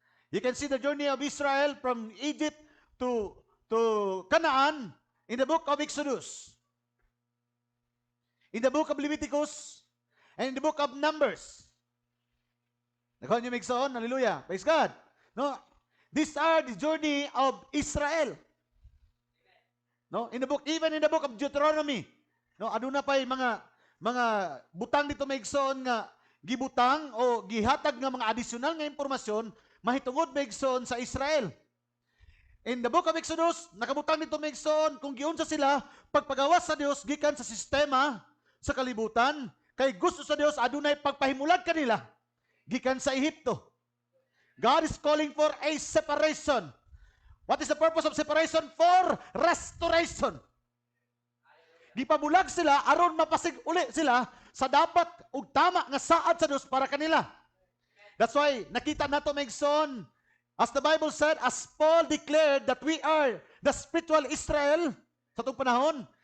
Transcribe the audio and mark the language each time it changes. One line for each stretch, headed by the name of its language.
English: You can see the journey of Israel from Egypt to Canaan in the book of Exodus, in the book of Leviticus, and in the book of Numbers.
Cebuano: Nakuha niyo maigsoon? Hallelujah.
English: Praise God.
Cebuano: No?
English: These are the journey of Israel.
Cebuano: No?
English: Even in the book of Deuteronomy,
Cebuano: no, aduna pay mga butang dito maigsoon nga gibutang o gihatag nga mga additional nga impormasyon mahitungod maigsoon sa Israel.
English: In the book of Exodus,
Cebuano: nakabutang dito maigsoon kung giunsa sila pagpagawas sa Dios gikan sa sistema sa kalibutan kay gusto sa Dios adunay pagpahimulag kanila gikan sa Ehipto.
English: God is calling for a separation. What is the purpose of separation? For restoration.
Cebuano: Gipabulag sila aron mapasig uli sila sa dapat ug tama nga saad sa Dios para kanila.
English: That's why
Cebuano: nakita nato maigsoon,
English: as the Bible said, as Paul declared that we are the spiritual Israel
Cebuano: sa itong panahon.